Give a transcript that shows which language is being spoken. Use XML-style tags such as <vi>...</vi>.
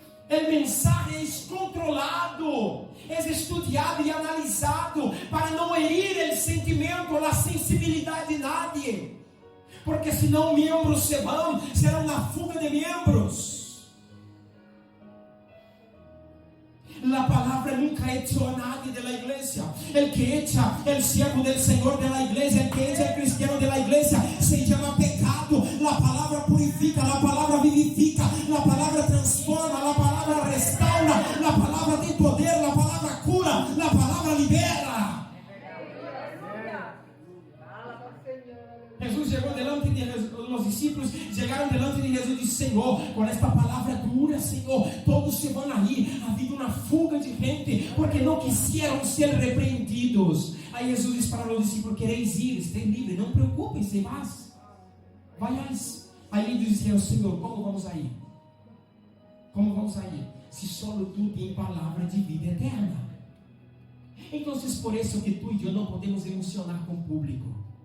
<pt>O mensagem é descontrolado, é estudado e analisado para não herir o sentimento ou a sensibilidade de nadie, porque senão membros se vão, será uma fuga de membros.</pt> <es>La palavra nunca echó a nadie de la iglesia. El que echa el siervo del Señor de la iglesia, el que echa el cristiano de la iglesia, se llama pecado. La palabra purifica, la palabra vivifica, la palabra transforma, la palabra restaura, la palabra de poder, la palabra cura, la palabra libera. llegó delante de Jesús, los discípulos llegaron delante de Jesús y dicen: Señor, con esta palabra dura, Señor, todos se van a ir. Ha habido una fuga de gente porque no quisieron ser repreendidos.</es> <pt>Aí Jesus disse para os discípulos: quereis ir, estén livres, não preocupem-se, vayáis. Aí eles disseram: Senhor, como vamos a ir? Como vamos a ir? Se solo tu tens palavra de vida eterna. Então, por isso que tu e eu não podemos emocionar com o público.</pt>